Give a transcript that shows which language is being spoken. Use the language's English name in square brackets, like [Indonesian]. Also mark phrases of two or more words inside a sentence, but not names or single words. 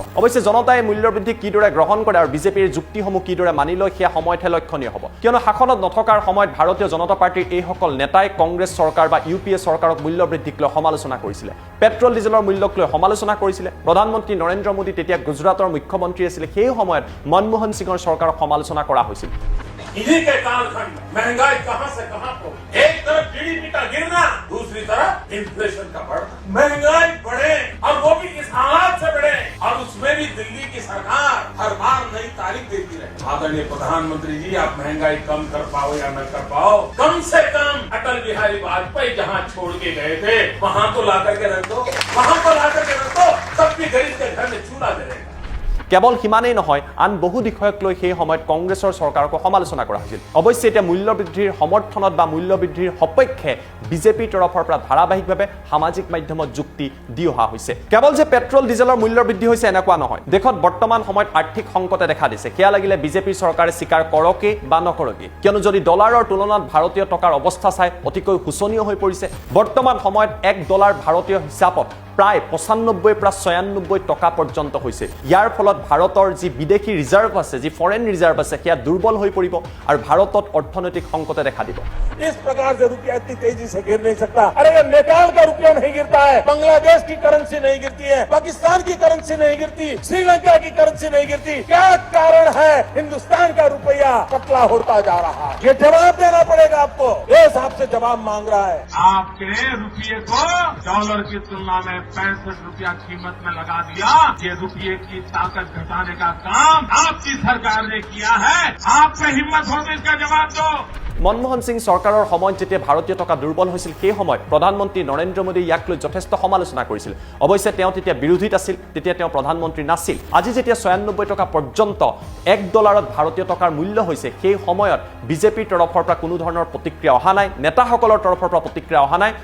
[Assamese] অৱশ্যে জনতাই মূল্য বৃদ্ধি কিদৰে গ্ৰহণ কৰে আৰু বিজেপিৰ যুক্তিসমূহ কিদৰে মানি লয়, সেয়া সময়তহে লক্ষণীয় হ'ব। কিয়নো শাসনত নথকাৰ সময়ত ভাৰতীয় জনতা পাৰ্টীৰ এইসকল নেতাই কংগ্ৰেছ চৰকাৰ বা UPA চৰকাৰক মূল্য বৃদ্ধিক লৈ সমালোচনা কৰিছিলে, পেট্ৰল ডিজেলৰ মূল্যক লৈ সমালোচনা কৰিছিলে। প্ৰধানমন্ত্ৰী নৰেন্দ্ৰ মোদী তেতিয়া গুজৰাটৰ মুখ্যমন্ত্ৰী আছিলে, সেই সময়ত মনমোহন সিঙৰ চৰকাৰক সমালোচনা কৰা হৈছিল। [Hindi] इन्हीं के कालखंड महंगाई कहां से कहां पहुंची। एक तरफ GDP का गिरना, दूसरी तरफ इन्फ्लेशन का बढ़ना। महंगाई बढ़े और वो भी किस हालात से बढ़े, और उसमें भी दिल्ली की सरकार हर बार नई तारीख देती रहे। आदरणीय प्रधानमंत्री जी, आप महंगाई कम कर पाओ या न कर पाओ, कम से कम अटल बिहारी वाजपेयी जहां छोड़ के गए थे, वहां तो ला करके रख दो, वहां पर ला करके रख दो, तब भी गरीब के घर में चूल्हा जलेगा। [Assamese] কেৱল সিমানেই নহয়, আন বহু বিষয়ক লৈ সেই সময়ত কংগ্ৰেছৰ চৰকাৰকো সমালোচনা কৰা হৈছিল। অৱশ্যে এতিয়া মূল্য বৃদ্ধিৰ সমৰ্থনত বা মূল্য বৃদ্ধিৰ সপক্ষে বিজেপিৰ তৰফৰ পৰা ধাৰাবাহিকভাৱে সামাজিক মাধ্যমত যুক্তি দি অহা হৈছে। কেৱল যে পেট্ৰল ডিজেলৰ মূল্য বৃদ্ধি হৈছে এনেকুৱা নহয়, দেশত বৰ্তমান সময়ত আৰ্থিক সংকটে দেখা দিছে। সেয়া লাগিলে বিজেপিৰ চৰকাৰে স্বীকাৰ কৰকে বা নকৰকে, কিয়নো যদি ডলাৰৰ তুলনাত ভাৰতীয় টকাৰ অৱস্থা চাই অতিকৈ শোচনীয় হৈ পৰিছে। বৰ্তমান সময়ত $1 ভাৰতীয় হিচাপত প্ৰায় 95 পৰা 96 টকা পৰ্যন্ত হৈছে। ইয়াৰ ফলত ভাৰতৰ যি বিদেশী ৰিজাৰ্ভ আছে, যি [English] foreign reserve [Assamese] আছে, সেয়া দুৰ্বল হৈ পৰিব আৰু ভাৰতত অৰ্থনৈতিক সংকটে দেখা দিব। [Hindi] इस प्रकार से रुपया इतनी तेजी से गिर नहीं सकता। अरे नेपाल का रुपया नहीं गिरता है, बांग्लादेश की करेंसी नहीं गिरती है, पाकिस्तान की करेंसी नहीं गिरती, श्रीलंका की करेंसी नहीं गिरती। क्या कारण है हिंदुस्तान का रुपया पतला होता जा रहा है? ये जवाब देना पड़ेगा आपको। देश आपसे जवाब मांग रहा है। आपके रुपये को डॉलर की तुलना में 65 रुपया कीमत में लगा दिया। ये रुपये की ताकत घटाने का काम आपकी सरकार ने किया है। आप में हिम्मत हो तो इसका जवाब दो। [Assamese] মনমোহন সিং চৰকাৰৰ সময়ত যেতিয়া ভাৰতীয় টকা দুৰ্বল হৈছিল সেই সময়ত প্ৰধানমন্ত্ৰী নৰেন্দ্ৰ মোদী ইয়াক লৈ যথেষ্ট সমালোচনা কৰিছিল। অৱশ্যে তেওঁ তেতিয়া বিৰোধীত আছিল, তেতিয়া তেওঁ প্ৰধানমন্ত্ৰী নাছিল। আজি যেতিয়া 96 টকা পৰ্যন্ত $1 ভাৰতীয় টকাৰ মূল্য হৈছে, সেই সময়ত বিজেপিৰ তৰফৰ পৰা কোনো ধৰণৰ প্ৰতিক্ৰিয়া অহা নাই, নেতাসকলৰ তৰফৰ পৰা প্ৰতিক্ৰিয়া অহা নাই।